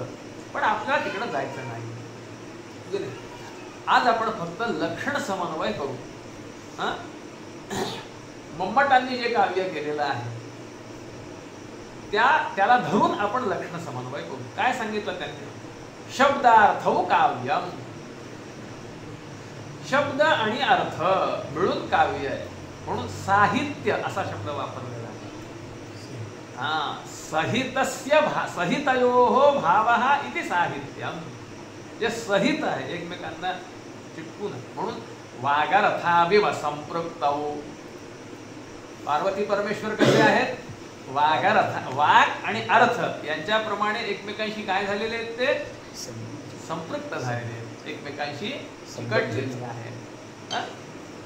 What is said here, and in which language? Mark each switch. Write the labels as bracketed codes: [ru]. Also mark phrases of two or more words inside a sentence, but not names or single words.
[mr] पण आपल्याला तिकडं जायचं नाही. आज आपण फक्त लक्षण समन्वय करू. मम्मटांनी जे काव्य केलेलं आहे त्याला धरून आपण लक्षण समन्वय करू. काय सांगितलं त्यांनी? [sa] शब्दार्थौ काव्यम. [mr] शब्द आणि अर्थ मिळून काव्य आहे, म्हणून साहित्य असा शब्द वापरलेला आहे. [sa] सहितस्य सहितयोः भावः इति साहित्यम. [mr] जे सहित आहे, एकमेकांना चिटकून, म्हणून [sa] वागर्थाविव संपृक्तौ. [mr] पार्वती परमेश्वर कसे आहेत? वागर्थ, वाग आणि अर्थ यांच्याप्रमाणे एकमेकांशी काय झालेले आहेत? ते संपृक्त झालेले आहेत, एकमेकांशी चिकटलेले आहेत.